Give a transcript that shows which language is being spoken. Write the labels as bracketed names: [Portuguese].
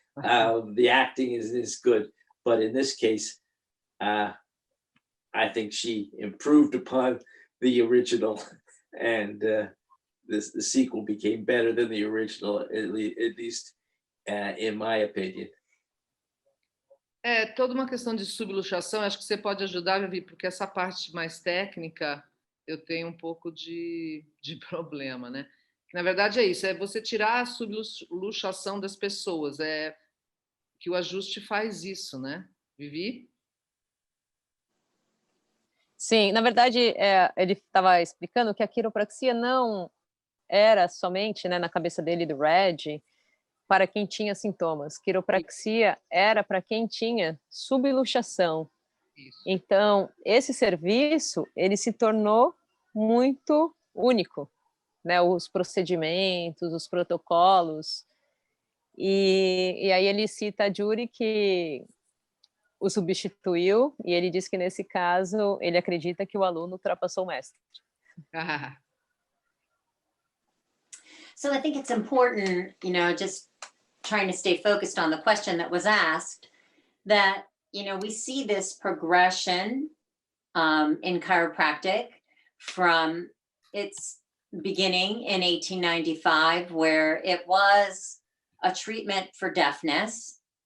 [English] The acting isn't as good, but in this case, I think she improved upon the original, and the sequel became better than the original, at least in my opinion. [Portuguese] É toda uma questão de subluxação. Acho que você pode ajudar, Vivi, porque essa parte mais técnica eu tenho um pouco de problema, né? Na verdade é isso, é você tirar a subluxação das pessoas, é que o ajuste faz isso, né? Vivi? Sim, na verdade, ele estava explicando que a quiropraxia não era somente, né, na cabeça dele, do Reg, para quem tinha sintomas. Quiropraxia era para quem tinha subluxação. Isso. Então, esse serviço, ele se tornou muito único, né? Os procedimentos, os protocolos. E aí ele cita a Judy, que o substituiu, e ele diz que, nesse caso, ele acredita que o aluno ultrapassou o mestre. [English] So I think it's important, you know, just trying to stay focused on the question that was asked, that, you know, we see this progression in chiropractic from its beginning in 1895, where it was a treatment for deafness,